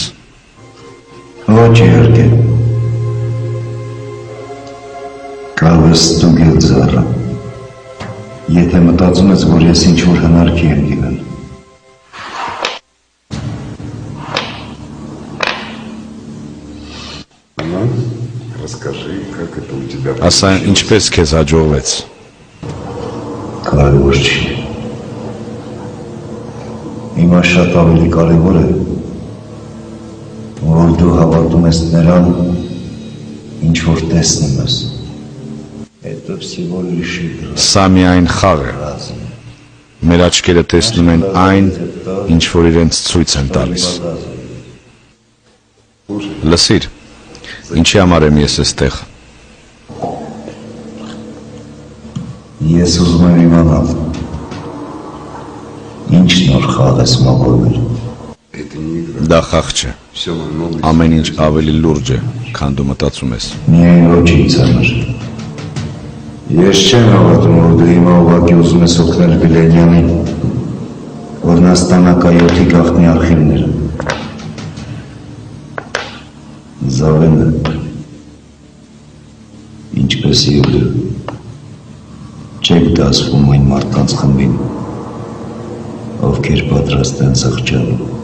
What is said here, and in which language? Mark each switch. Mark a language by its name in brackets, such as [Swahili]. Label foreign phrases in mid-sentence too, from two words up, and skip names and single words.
[Armenian] Ոչ իհարկե։ Կարող ես ստուգել ձառը, եթե մտածում ես, որ ես ինչ-որ հնարքի եմ գիվել։ [Russian] Расскажи, как это у тебя... [Armenian] Ասա, ինչպես քեզ հաջողվեց։ Կարևոր չի։ Հիմա շատ ավելի կարևոր է, որ դու հավատում ես նրան, ինչ որ տեսնում ես։ [Russian] Это всего лишь игра. [Armenian] Սա միայն խաղ է։ Մեր աչքերը տեսնում են այն, ինչ որ իրենց ցույց են տալիս։ Լսիր, ինչի համար եմ ես այստեղ։ Ես ուզում եմ իմանալ, ինչ նոր խաղ ես մաղորվել։ [Russian] Это не игра. [Armenian] Դա խաղ չէ։ [Russian] Все намного... [Armenian] Ամեն ինչ ավելի լուրջ է, քան դու մտածում ես։ Միայն ոչ ինձ համար։ Ես չեմ հավատում, որ դու հիմա ուղղակի ուզում ես օգնել Վիլենյանին, որ նա ստանա կայոթի գաղտնի արխիվները։ Զավենը, ինչպես և դու, չեք դասվում այն մարդկանց խմբին, ովքեր պատրաստ են զղջալու։